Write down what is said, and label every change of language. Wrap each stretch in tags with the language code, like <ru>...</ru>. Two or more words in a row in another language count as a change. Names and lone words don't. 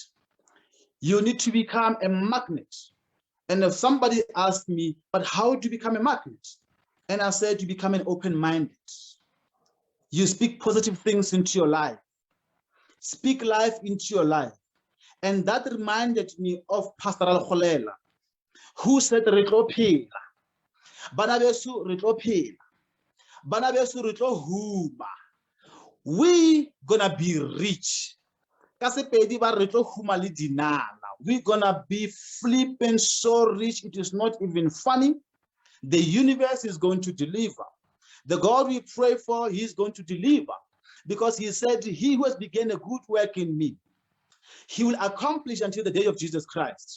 <en>You need to become a magnet. And if somebody asked me, but how do you become a magnet? And I said, you become an open-minded. You speak positive things into your life. Speak life into your life. And that reminded me of Pastor Al-Kholela, who said,</en> <nso>Retlo phela. Bana beso retlo phela. Bana beso retlo huma.</nso> <en>We gonna be rich.</en> <nso>Ka Sepedi ba re tlo huma le dinala.</nso> <en>We're gonna be flipping so rich, it is not even funny. The universe is going to deliver. The God we pray for, he's going to deliver. Because he said, he who has begun a good work in me, he will accomplish until the day of Jesus Christ.</en>